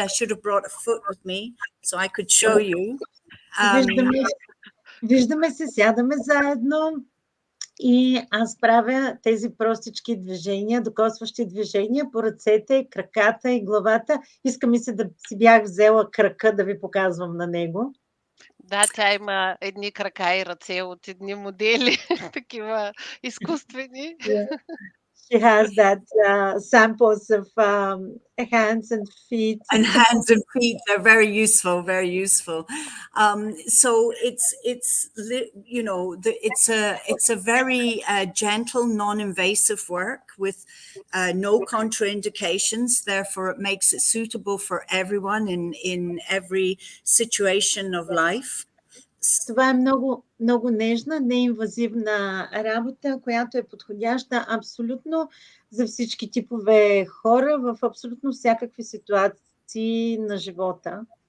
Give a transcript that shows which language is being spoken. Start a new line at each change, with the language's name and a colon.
English: I should have brought a foot with me so I could show you.
Bulgarian: Виждаме се, сядаме заедно и аз правя тези простички движения, докосващи движения по ръцете, краката и главата. Иска ми се да си бях взела крака да ви показвам на него. Да, тя има едни крака и ръце от едни модели, такива изкуствени.
English: She has that samples of hands and feet. And hands and feet are very useful, very useful. So it's you know, it's a very gentle, non-invasive work with no contraindications. Therefore, it makes it suitable for everyone in every situation of life.
Bulgarian: Това е много, много нежна, неинвазивна работа, която е подходяща абсолютно за всички типове хора в абсолютно всякакви ситуации на живота.